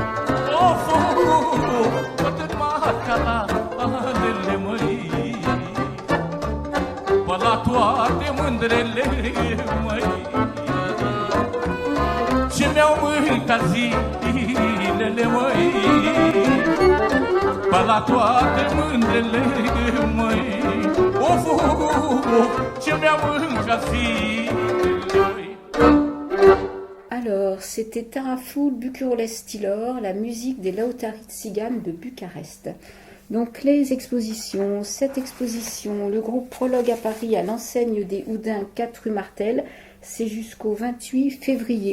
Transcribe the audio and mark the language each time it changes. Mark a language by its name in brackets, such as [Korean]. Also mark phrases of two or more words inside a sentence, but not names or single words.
[Romanian] poate macalalele, măi, pe la toate mândrele, măi, ce mi-au mâncat zilele, măi, pe la toate mândrele, măi, ce mi-a mâncat zilele. [French] Alors, c'était Tarafoul Bucuroles Tilor, la musique des Lautarit Tziganes de Bucarest. Donc les expositions, cette exposition, le groupe Prologue à Paris à l'enseigne des Houdins 4 rue Martel, c'est jusqu'au 28 février.